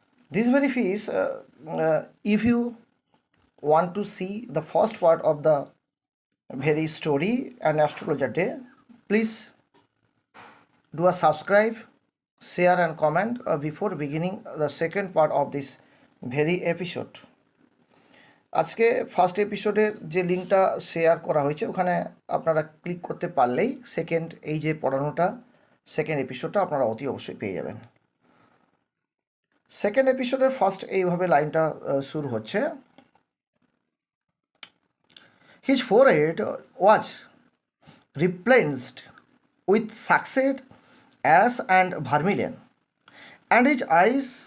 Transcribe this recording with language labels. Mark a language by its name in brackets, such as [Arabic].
[English] This very piece, if you want to see the first part of the very story An Astrologer Day, please do a subscribe, share and comment before beginning the second part of this very episode. [Bangla] আজকে first এপিসোডের যে লিঙ্কটা share করা হয়েছে ওখানে আপনারা click করতে পারলেই সেকেন্ড এই যে পড়ানোটা সেকেন্ড এপিসোডটা আপনারা অতি অবশ্যই পেয়ে যাবেন। সেকেন্ড এপিসোডের ফার্স্ট এইভাবে লাইনটা শুরু হচ্ছে, [English] His forehead was replenished with succeed ash and vermilion, and his eyes